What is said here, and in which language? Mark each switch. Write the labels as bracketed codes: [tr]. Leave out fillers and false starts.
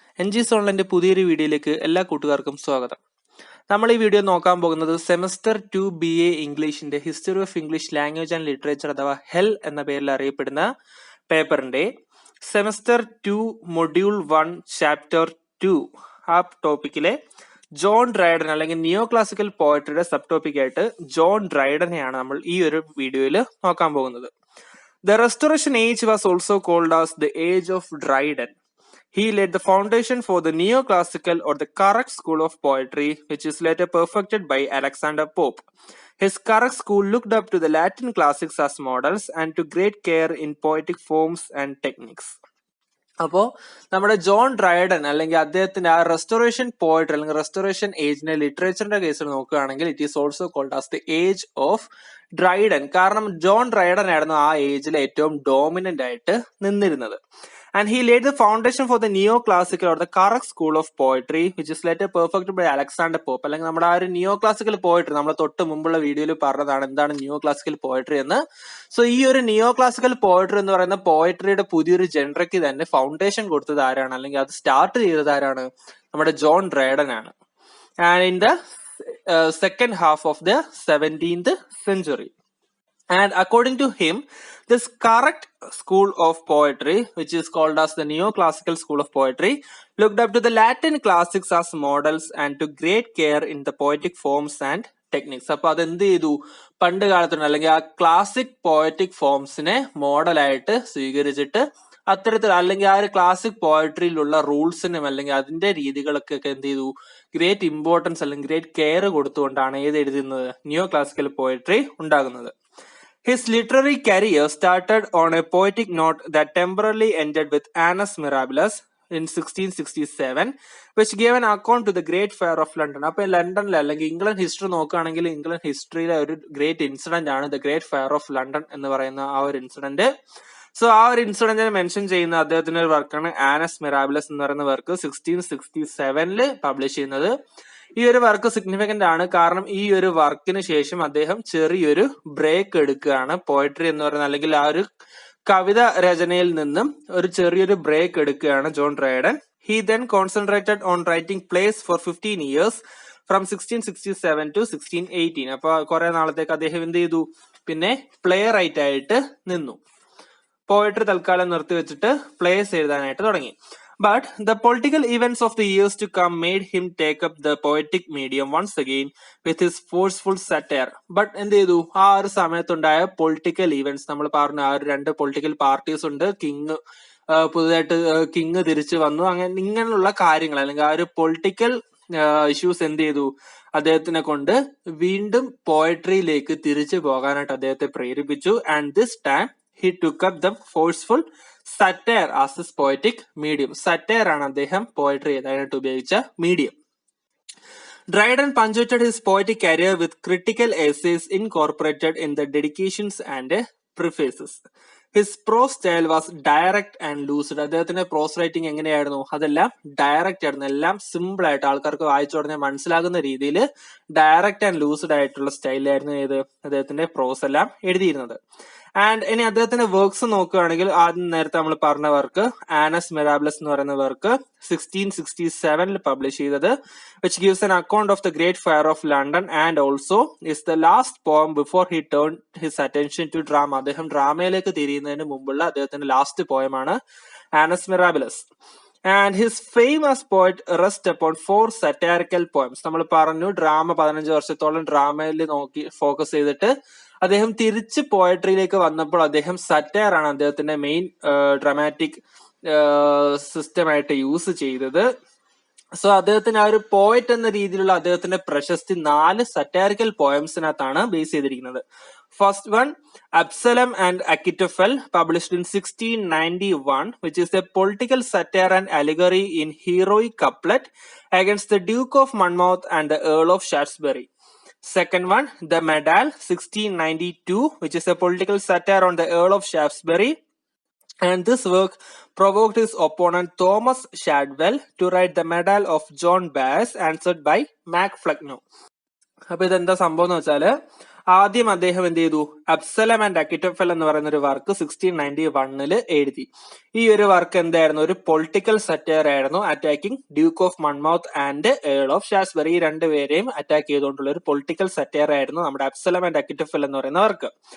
[ml] NGS ഓൺലൈൻ്റെ പുതിയൊരു വീഡിയോയിലേക്ക് എല്ലാ കൂട്ടുകാർക്കും സ്വാഗതം. നമ്മൾ ഈ വീഡിയോ നോക്കാൻ പോകുന്നത് semester 2 BA ഇംഗ്ലീഷിന്റെ history of English language and literature അഥവാ HEL എന്ന പേരിൽ അറിയപ്പെടുന്ന പേപ്പറിന്റെ സെമസ്റ്റർ 2 മൊഡ്യൂൾ 1 ചാപ്റ്റർ 2 ആ ടോപ്പിക്കിലെ ജോൺ ഡ്രൈഡൻ അല്ലെങ്കിൽ നിയോ ക്ലാസിക്കൽ പോയട്രിയുടെ സബ് ടോപ്പിക്കായിട്ട് ജോൺ ഡ്രൈഡനെയാണ് നമ്മൾ ഈ ഒരു വീഡിയോയിൽ നോക്കാൻ പോകുന്നത്. [en] The Restoration Age was also called as the Age of Dryden. He laid the foundation for the neoclassical or the correct school of poetry, which is later perfected by Alexander Pope. His correct school looked up to the Latin classics as models and took great care in poetic forms and techniques. [ml] അപ്പോൾ നമ്മുടെ John Dryden അല്ലെങ്കിൽ അദ്ദേഹത്തിന്റെ ആ restoration poetry അല്ലെങ്കിൽ restoration ഏജിന്റെ ലിറ്ററേച്ചറിന്റെ കേസിൽ നോക്കുകയാണെങ്കിൽ [en] It is also called as the age of Dryden. [ml] കാരണം John Dryden ആയിരുന്നു ആ ഏജിൽ ഏറ്റവും ഡോമിനന്റ് ആയിട്ട് നിന്നിരുന്നത്. [en] And he laid the foundation for the neoclassical or the correct school of poetry, which is later perfected by Alexander Pope. [ml] അല്ലെങ്കിൽ നമ്മുടെ ആ ഒരു നിയോ ക്ലാസിക്കൽ പോയട്രി നമ്മൾ തൊട്ട് മുമ്പുള്ള വീഡിയോയിൽ പറഞ്ഞതാണ് എന്താണ് നിയോ ക്ലാസിക്കൽ പോയട്രി എന്ന്. സോ ഈ ഒരു നിയോ ക്ലാസിക്കൽ പോയട്രി എന്ന് പറയുന്ന പോയട്രിയുടെ പുതിയൊരു ജനറയ്ക്ക് തന്നെ ഫൗണ്ടേഷൻ കൊടുത്തത് ആരാണ്, അല്ലെങ്കിൽ അത് സ്റ്റാർട്ട് ചെയ്തത് ആരാണ്? നമ്മുടെ ജോൺ ഡ്രൈഡൻ ആണ്. [en] And in the second half of the 17th century. And according to him, this correct school of poetry, which is called as the neoclassical school of poetry, looked up to the Latin classics as models and took great care in the poetic forms and techniques. [ml] അപ്പൊ അതെന്ത് ചെയ്തു? പണ്ട് കാലത്തുണ്ട് അല്ലെങ്കിൽ ആ classic poetic ഫോംസിനെ മോഡലായിട്ട് സ്വീകരിച്ചിട്ട് അത്തരത്തിൽ അല്ലെങ്കിൽ ആ ഒരു ക്ലാസിക് പോയട്രിയിലുള്ള റൂൾസിനും അല്ലെങ്കിൽ അതിന്റെ രീതികളൊക്കെ എന്ത് ചെയ്തു? ഗ്രേറ്റ് ഇമ്പോർട്ടൻസ് അല്ലെങ്കിൽ ഗ്രേറ്റ് കെയർ കൊടുത്തുകൊണ്ടാണ് ഏത് എഴുതുന്നത്? നിയോ ക്ലാസിക്കൽ പോയട്രി ഉണ്ടാകുന്നത്. [en] His literary career started on a poetic note that temporarily ended with Annus Mirabilis in 1667, which gave an account to the Great Fire of London. [ml] അപ്പൊ ലണ്ടനിൽ അല്ലെങ്കിൽ England history നോക്കുകയാണെങ്കിൽ England ഹിസ്റ്ററിയിലെ ഒരു great incident ആണ് the great fire of London എന്ന് പറയുന്ന ആ ഒരു ഇൻസിഡന്റ്. സോ ആ ഒരു ഇൻസിഡന്റിനെ മെൻഷൻ ചെയ്യുന്ന അദ്ദേഹത്തിന്റെ ഒരു വർക്കാണ് ആനസ് മിറാബിലസ് എന്ന് പറയുന്ന വർക്ക് 1667 പബ്ലിഷ് ചെയ്യുന്നത്. ഈ ഒരു വർക്ക് സിഗ്നിഫിക്കന്റ് ആണ്, കാരണം ഈ ഒരു വർക്കിന് ശേഷം അദ്ദേഹം ചെറിയൊരു ബ്രേക്ക് എടുക്കുകയാണ്. പോയട്രി എന്ന് പറയുന്ന അല്ലെങ്കിൽ ആ ഒരു കവിത രചനയിൽ നിന്നും ഒരു ചെറിയൊരു ബ്രേക്ക് എടുക്കുകയാണ് John Dryden. [en] He then concentrated on writing plays for 15 years from 1667 to 1618. [ml] അപ്പൊ കുറെ നാളത്തേക്ക് അദ്ദേഹം എന്ത് ചെയ്തു? പിന്നെ പ്ലേ റൈറ്റ് ആയിട്ട് നിന്നു. പോയട്രി തൽക്കാലം നിർത്തിവെച്ചിട്ട് പ്ലേസ് എഴുതാനായിട്ട് തുടങ്ങി. [en] But the political events of the years to come made him take up the poetic medium once again with his forceful satire. [ml] But എന്ത് ചെയ്തു? ആ ഒരു സമയത്തുണ്ടായ പൊളിറ്റിക്കൽ ഇവന്റ്സ് നമ്മൾ പറഞ്ഞു, ആ ഒരു രണ്ട് പൊളിറ്റിക്കൽ പാർട്ടീസ് ഉണ്ട്. പുതുതായിട്ട് കിങ് തിരിച്ചു വന്നു, ഇങ്ങനെയുള്ള കാര്യങ്ങൾ അല്ലെങ്കിൽ ആ ഒരു പൊളിറ്റിക്കൽ ഇഷ്യൂസ് എന്ത് ചെയ്തു? അദ്ദേഹത്തിനെ കൊണ്ട് വീണ്ടും പോയട്രിയിലേക്ക് തിരിച്ചു പോകാനായിട്ട് അദ്ദേഹത്തെ പ്രേരിപ്പിച്ചു. [en] And this time he took up the forceful satire as his poetic medium. [ml] Satire ആണ് അദ്ദേഹം പോയട്രി എഴുതാനായിട്ട് ഉപയോഗിച്ച medium. [en] Dryden punctuated his poetic career with critical essays incorporated in the dedications and prefaces. His prose style was direct and lucid. [ml] അദ്ദേഹത്തിന്റെ പ്രോസ് writing എങ്ങനെയായിരുന്നു? അതെല്ലാം direct ആയിരുന്നു, എല്ലാം simple ആയിട്ട് ആൾക്കാർക്ക് വായിച്ചു തുടങ്ങിയാൽ മനസ്സിലാകുന്ന രീതിയിൽ ഡയറക്റ്റ് ആൻഡ് ലൂസിഡ് ആയിട്ടുള്ള സ്റ്റൈലായിരുന്നു ഏത് അദ്ദേഹത്തിന്റെ പ്രോസ് എല്ലാം എഴുതിയിരുന്നത്. ആൻഡ് ഇനി അദ്ദേഹത്തിന്റെ വർക്ക്സ് നോക്കുകയാണെങ്കിൽ ആദ്യം നേരത്തെ നമ്മൾ പറഞ്ഞ വർക്ക് ആനസ് മിറാബിലസ് എന്ന് പറയുന്ന വർക്ക് 1667 പബ്ലിഷ് ചെയ്തത്, [en] which gives an account of the Great Fire of London and also is the last poem before he turned his attention to drama. [ml] അദ്ദേഹം ഡ്രാമയിലേക്ക് തിരിയുന്നതിന് മുമ്പുള്ള അദ്ദേഹത്തിന്റെ last പോയമാണ് Anas മിറാബിലസ്. [en] And his famous poet rest upon 4 satirical poems. [ml] നമ്മൾ പറഞ്ഞു drama 15 വർഷത്തോളം ഡ്രാമയിൽ നോക്കി focus ചെയ്തിട്ട് അദ്ദേഹം തിരിച്ച് പോയട്രിയിലേക്ക് വന്നപ്പോൾ അദ്ദേഹം സറ്റയർ ആണ് അദ്ദേഹത്തിന്റെ മെയിൻ ഡ്രാമാറ്റിക് സിസ്റ്റമായിട്ട് യൂസ് ചെയ്തത്. സോ അദ്ദേഹത്തിന് ആ ഒരു പോയറ്റ് എന്ന രീതിയിലുള്ള അദ്ദേഹത്തിന്റെ പ്രശസ്തി 4 സറ്റാരിക്കൽ പോയംസിനകത്താണ് ബേസ് ചെയ്തിരിക്കുന്നത്. [en] First one Absalom and Achitophel published in 1691, which is a political satire and allegory in heroic couplet against the Duke of Monmouth and the Earl of Shaftesbury. Second one, The Medal, 1692, which is a political satire on the Earl of Shaftesbury. And this work provoked his opponent Thomas Shadwell to write The Medal of John Bass, answered by Mac Flecknoe. [ml] അപ്പൊ ഇതെന്താ സംഭവം എന്ന് വെച്ചാല് ആദ്യം അദ്ദേഹം എന്ത് ചെയ്തു, അബ്സലം and അക്കിറ്റോഫൽ എന്ന് പറയുന്ന ഒരു വർക്ക് 1691 എഴുതി. ഈ ഒരു വർക്ക് എന്തായിരുന്നു, ഒരു പൊളിറ്റിക്കൽ സറ്റയർ ആയിരുന്നു, [en] Attacking duke of Monmouth and earl of Shaftesbury. [ml] ഈ രണ്ടുപേരെയും അറ്റാക്ക് ചെയ്തുകൊണ്ടുള്ള ഒരു പൊളിറ്റിക്കൽ സറ്റയർ ആയിരുന്നു നമ്മുടെ അബ്സലം ആൻഡ് അക്കിറ്റോഫൽ എന്ന് പറയുന്ന വർക്ക്.